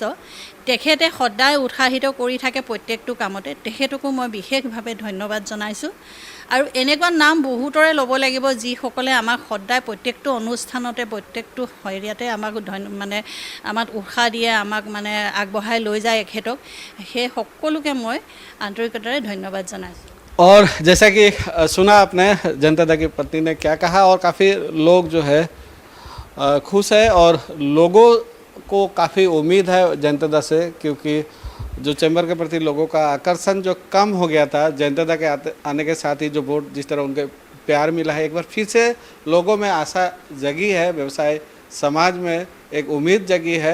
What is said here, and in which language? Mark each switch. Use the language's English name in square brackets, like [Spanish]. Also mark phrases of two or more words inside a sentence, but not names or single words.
[Assamese] তেখেতে সদায় উৎসাহিত কৰি থাকে প্ৰত্যেকটো কামতে, তেখেতকো মই বিশেষভাৱে ধন্যবাদ জনাইছোঁ। আৰু এনেকুৱা নাম বহুতৰে ল'ব লাগিব, যিসকলে আমাক সদায় প্ৰত্যেকটো অনুষ্ঠানতে প্ৰত্যেকটো হেৰিয়াতে আমাক মানে আমাক উৎসাহ দিয়ে, আমাক মানে আগবঢ়াই লৈ যায় এখেতক। সেই সকলোকে মই আন্তৰিকতাৰে ধন্যবাদ জনাইছোঁ। [Hindi] और जैसा कि सुना आपने जनता दल की पत्नी ने क्या कहा, और काफ़ी लोग जो है खुश है, और लोगों को काफ़ी उम्मीद है जनता दल से, क्योंकि जो चैम्बर के प्रति लोगों का आकर्षण जो कम हो गया था, जनता दल के आने के साथ ही जो वोट जिस तरह उनके प्यार मिला है, एक बार फिर से लोगों में आशा जगी है, व्यवसाय समाज में एक उम्मीद जगी है।